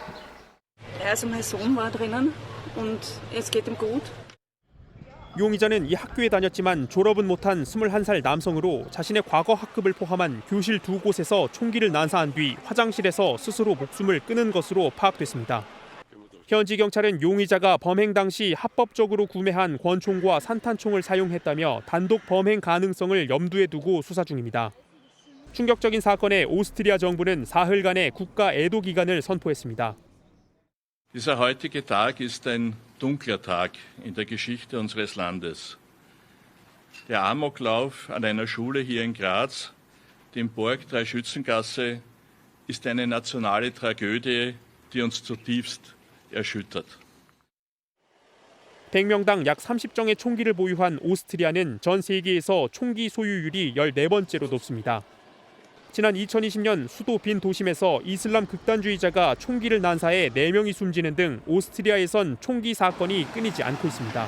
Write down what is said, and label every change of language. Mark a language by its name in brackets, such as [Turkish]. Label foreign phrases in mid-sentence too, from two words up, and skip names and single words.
[Korean] 용의자는 이 학교에 다녔지만 졸업은 못한 21살 남성으로 자신의 과거 학급을 포함한 교실 2곳에서 총기를 난사한 뒤 화장실에서 스스로 목숨을 끊은 것으로 파악됐습니다. 현지 경찰은 용의자가 범행 당시 합법적으로 구매한 권총과 산탄총을 사용했다며 단독 범행 가능성을 염두에 두고 수사 중입니다. 충격적인 사건에 오스트리아 정부는 사흘간의 국가 애도 기간을 선포했습니다. [German] Dieser heutige Tag ist ein dunkler Tag in der Geschichte unseres Landes. Der Amoklauf an einer Schule hier in Graz, dem Borg Dreischützengasse, ist eine nationale Tragödie, die uns zutiefst erschüttert. [Korean] 100명당 약 30정의 총기를 보유한 오스트리아는 전 세계에서 총기 소유율이 14번째로 높습니다. 지난 2020년 수도 빈 도심에서 이슬람 극단주의자가 총기를 난사해 4명이 숨지는 등 오스트리아에선 총기 사건이 끊이지 않고 있습니다.